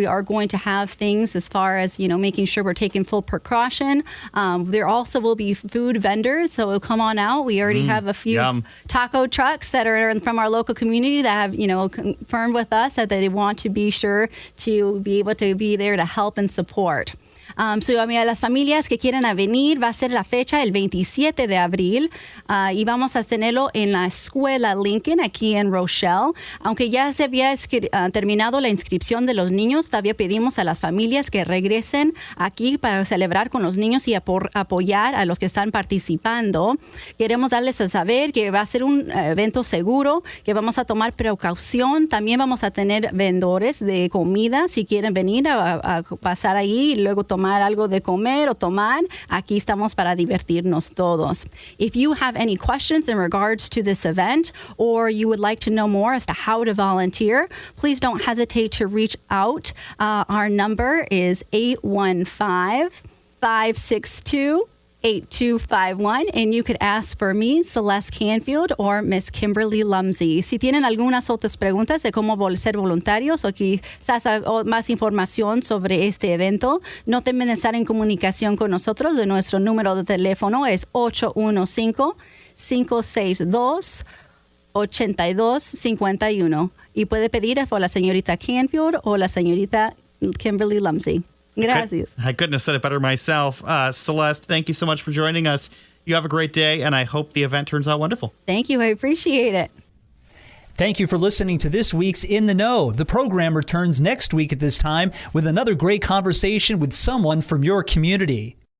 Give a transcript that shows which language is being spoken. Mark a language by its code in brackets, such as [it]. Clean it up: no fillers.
[en] We are going to have things as far as, making sure we're taking full precaution. There also will be food vendors, so come on out. We already have a few taco trucks that are from our local community that have, confirmed with us that they want to be sure to be able to be there to help and support. [es] So, a las familias que quieran venir, va a ser la fecha el 27 de abril y vamos a tenerlo en la escuela Lincoln aquí en Rochelle. Aunque ya se había terminado la inscripción de los niños, todavía pedimos a las familias que regresen aquí para celebrar con los niños y apoyar a los que están participando. Queremos darles a saber que va a ser un evento seguro, que vamos a tomar precaución. También vamos a tener vendedores de comida si quieren venir a pasar ahí y luego tomar algo de comer o tomar. Aquí estamos para divertirnos todos. [en] If you have any questions in regards to this event, or you would like to know more as to how to volunteer, please don't hesitate to reach out. Our number is 815-562-8251, and you could ask for me, Celeste Canfield, or Miss Kimberly Lumsey. [es] Si tienen algunas otras preguntas de cómo ser voluntarios o quizás más información sobre este evento, no temen de estar en comunicación con nosotros. De nuestro número de teléfono es 815-562-8251 y puede pedir por la señorita Canfield o la señorita Kimberly Lumsey. Gracias. [en] I couldn't have said it better myself. Celeste, thank you so much for joining us. You have a great day, and I hope the event turns out wonderful. Thank you. I appreciate it. Thank you for listening to this week's In the Know. The program returns next week at this time with another great conversation with someone from your community.